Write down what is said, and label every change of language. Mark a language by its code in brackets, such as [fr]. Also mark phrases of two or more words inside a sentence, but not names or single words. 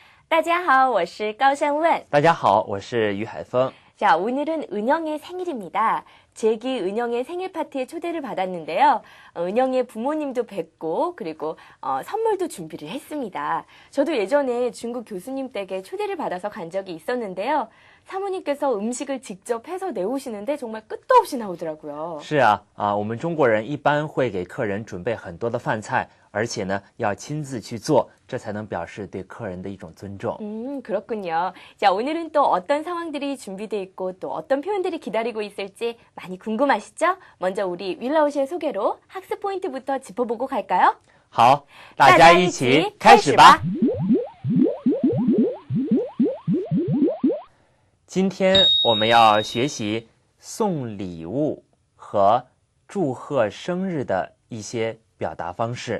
[zh] 大家好，我是高山问。大家好，我是于海峰。 [ko] 자, 오늘은 은영의 생일입니다. 제기 은영의 생일 파티에 초대를 받았는데요. 은영의 부모님도 뵙고 그리고 선물도 준비를 했습니다. 저도 예전에 중국 교수님 댁에 초대를 받아서 간 적이 있었는데요. 사모님께서 음식을 직접 해서 내오시는데 정말 끝도 없이 나오더라고요. [zh] 是啊，我们中国人一般会给客人准备很多的饭菜，而且呢要亲自去做，这才能表示对客人的一种尊重。 [ko] 그렇군요. 자, 오늘은 또 어떤 상황들이 준비되어 있고 또 어떤 표현들이 기다리고 있을지 많이 궁금하시죠? 먼저 우리 윌라우시의 소개로 학습 포인트부터 짚어보고 갈까요? [zh] 好，大家一起开始吧。今天我们要学习送礼物和祝贺生日的一些表达方式。